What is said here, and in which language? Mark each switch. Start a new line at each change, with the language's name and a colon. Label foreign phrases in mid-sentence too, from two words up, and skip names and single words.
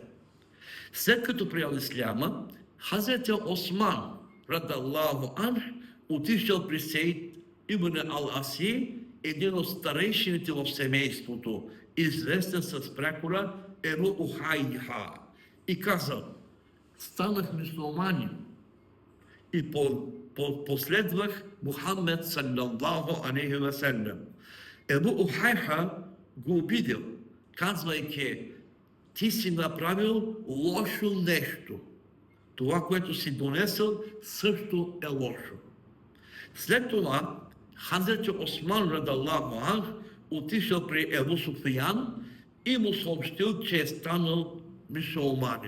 Bulgarian: След като приел исляма, Хазрети Осман
Arabic: رضي الله عنه
Bulgarian: отишъл при Сейд ибн ал-Аси, един от старейшините в семейството, известен с прякора Ебу Ухайха, и казал: станах мюсюлманин и последвах Мухаммед
Arabic: صلى الله عليه وسلم.
Bulgarian: Ебу Ухайха го обидел, казвайки: ти си направил лошо нещо. Това, което си донесъл, също е лошо. След това Хазрети Осман радаллаху анх отишъл при Ебу Суфиян и му съобщил, че е станал мюсюлманин.